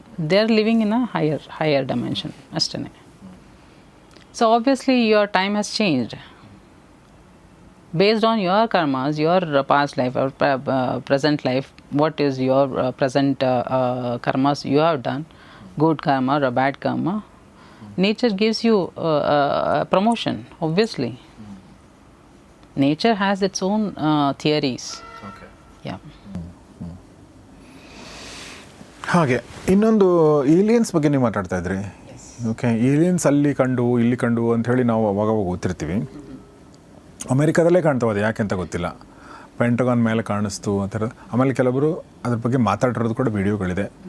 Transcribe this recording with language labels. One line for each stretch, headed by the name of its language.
English: They are living in a higher dimension ಅಷ್ಟೇ. So obviously your time has changed based on your karmas, your past life, present life. What is your present karmas you have done, good karma or bad karma? Nature gives you promotion, obviously. Nature has its own theories. Okay. Yeah.
Kannada: ಹಾಗೆ ಇನ್ನೊಂದು aliens ಬಗ್ಗೆ ನೀವು ಮಾತಾಡ್ತಾ ಇದ್ರಿ. Okay, aliens ಅಲ್ಲಿ ಕಂಡು ಇಲ್ಲಿ ಕಂಡು ಅಂಥೇಳಿ ನಾವು ಅವಾಗವಾಗ ಓದ್ತಿರ್ತೀವಿ. ಅಮೇರಿಕಾದಲ್ಲೇ ಕಾಣ್ತಾವೆ, ಅದು ಯಾಕೆ ಅಂತ ಗೊತ್ತಿಲ್ಲ. ಪೆಂಟಗಾನ್ ಮೇಲೆ ಕಾಣಿಸ್ತು ಆ ಥರ. ಆಮೇಲೆ ಕೆಲವರು ಅದ್ರ ಬಗ್ಗೆ ಮಾತಾಡಿರೋದು ಕೂಡ ವಿಡಿಯೋಗಳಿದೆ.